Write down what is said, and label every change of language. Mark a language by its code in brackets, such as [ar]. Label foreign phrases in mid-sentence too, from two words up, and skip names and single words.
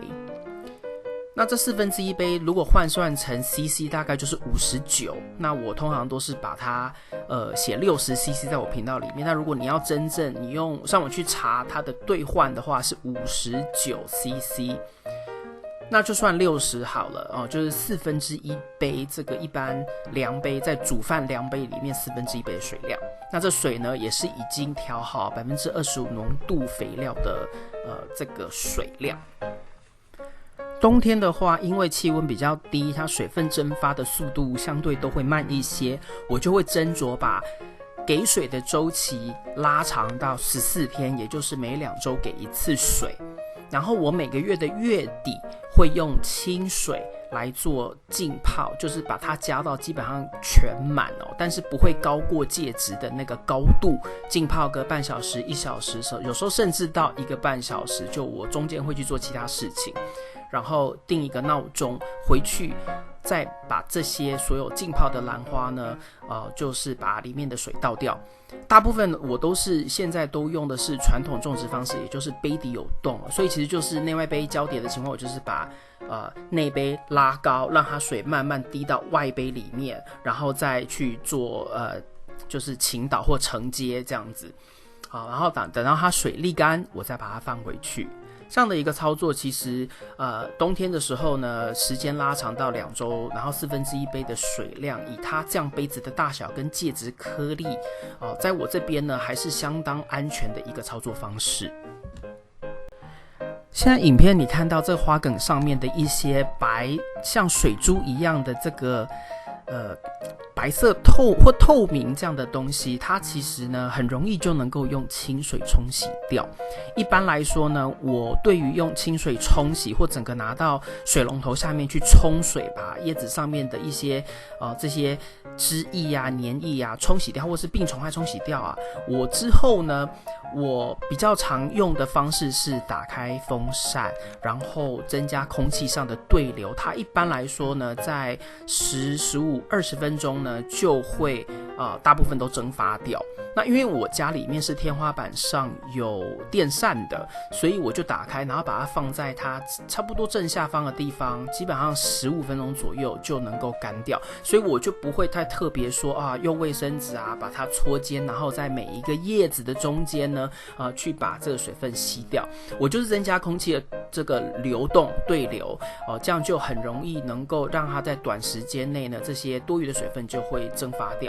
[zh] 那這1/4杯如果換算成 CC 大概就是59，那我通常都是把它寫60 CC 在我頻道裡面。那如果你要真正你用上网去查它的兌換的話是59 CC， 那就算60好了就是1/4杯，这個一般量杯在煮飯量杯裡面1/4杯的水量。那這水呢也是已經調好25%濃度肥料的這個水量。冬天的話，因為氣溫比較低，它水分蒸發的速度相對都會慢一些，我就會斟酌把給水的週期拉長到14天，也就是每2週給1次水。然後我每個月的月底會用清水來做浸泡，就是把它加到基本上全滿但是不會高過介質的那個高度，浸泡個半小時、1小時，有時候甚至到1個半小時，就我中間會去做其他事情。然後定一個鬧鐘，回去再把這些所有浸泡的蘭花呢，就是把裡面的水倒掉。大部分我都是現在都用的是傳統種植方式，也就是杯底有洞，所以其實就是內外杯交疊的情況，我就是把內杯拉高，讓它水慢慢滴到外杯裡面，然後再去做就是倾倒或承接這樣子。好，然後等到它水瀝乾，我再把它放回去。這樣的一個操作，其實冬天的時候呢，時間拉長到2周，然後1/4杯的水量，以它這樣杯子的大小跟介質顆粒，在我這邊呢還是相當安全的一個操作方式。現在影片你看到這花梗上面的一些白，像水珠一樣的這個白色透明這樣的東西，它其實呢很容易就能夠用清水沖洗掉。一般來說呢，我對於用清水沖洗或整個拿到水龍頭下面去沖水，把葉子上面的一些這些汁液啊、黏液啊沖洗掉，或是病蟲害沖洗掉啊，我之後呢，我比較常用的方式是打開風扇，然後增加空氣上的對流。它一般來說呢，在10、15、20分鐘呢就会大部分都蒸發掉。那因為我家裡面是天花板上有電扇的，所以我就打開，然後把它放在它差不多正下方的地方，基本上15 分鐘左右就能夠乾掉。所以我就不會太特別說用衛生紙把它搓尖，然後在每一個葉子的中間呢去把這個水分吸掉。我就是增加空气的這個流動對流，這樣就很容易能夠讓它在短時間內呢，這些多餘的水分就會蒸發掉。